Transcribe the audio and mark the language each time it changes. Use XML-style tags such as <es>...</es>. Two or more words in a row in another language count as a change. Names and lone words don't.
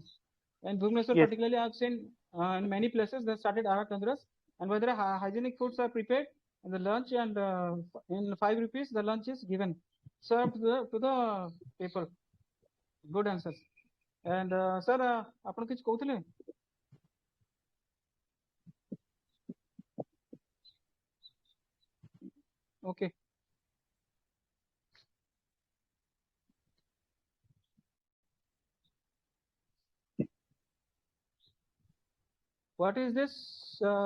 <en>And Bhubaneswar, Yes. particularly, I have seen in many places they started Ahar Kendras, and whether hygienic foods are prepared in the lunch, and in 5 rupees the lunch is given, served to the people. Good answers. And sir,</en> <or>ଆପଣ କିଛି କହୁଥିଲେ?</or> <en>Okay. What is this?</en>